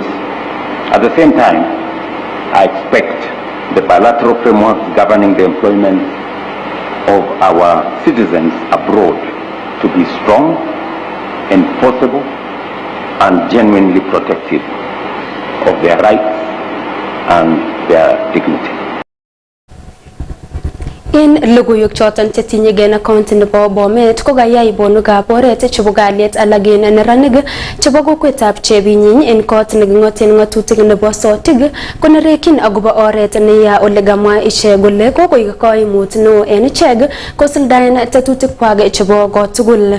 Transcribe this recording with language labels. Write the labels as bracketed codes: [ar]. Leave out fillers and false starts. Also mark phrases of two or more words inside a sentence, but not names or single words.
[en] At the same time, I expect the bilateral frameworks governing the employment of our citizens abroad to be strong, enforceable, and genuinely protective of their rights and their dignity. [sgc] In logoywek choton chetinye gen account nebo Bomet ko kayai bonukab oret chebo kalyet alagen neranik chebo kokwetab Chebinyiny en kot nekingoten ngatutik nebo Sotik konerekin agobo oret neya ole gamwa ichek kole kokoik kaimut neo en ichek kosuldaen tetutikwak chebo kotugul.